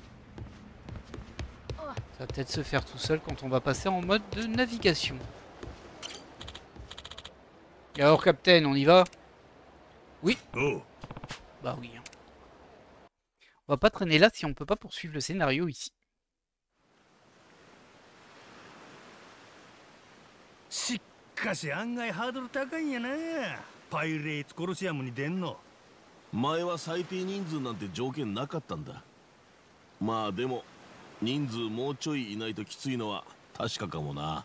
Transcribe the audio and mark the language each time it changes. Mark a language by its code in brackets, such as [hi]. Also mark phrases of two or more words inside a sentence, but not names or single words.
[fr] Ça va peut-être se faire tout seul quand on va passer en mode de navigation. Et alors, Captain, on y va? Oui. Oh. Bah oui. On va pas traîner là si on peut pas poursuivre le scénario ici. [ja] しっかし案外ハードル高いんやな。パイレーツコロシアムに出んの。前は最低人数なんて条件なかったんだ。まあでも人数もうちょいいないときついのは確かかもな。